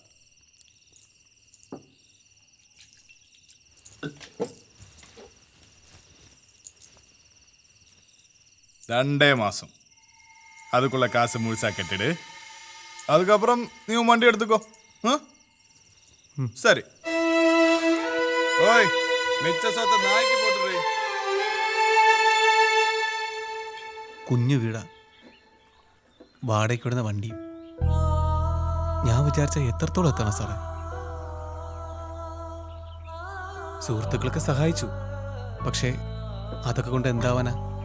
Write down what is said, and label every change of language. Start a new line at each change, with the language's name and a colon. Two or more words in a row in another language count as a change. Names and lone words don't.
Tamil: ரெண்டே மாதம், அதுக்குள்ள காசு முழுசா கட்டிடு. அதுக்கப்புறம் நீ உன் வண்டி எடுத்துக்கோ. சரி. ஓய், மிச்ச சொத்தை நாய்க்கு போட்டுரு.
Malayalam: കുഞ്ഞു വീടാ, വാടകയ്ക്ക് വിടുന്ന വണ്ടിയും. ഞാൻ വിചാരിച്ച എത്രത്തോളം എത്തണം സാറേ. സുഹൃത്തുക്കളൊക്കെ സഹായിച്ചു, പക്ഷേ അതൊക്കെ കൊണ്ട് എന്താവാനാ?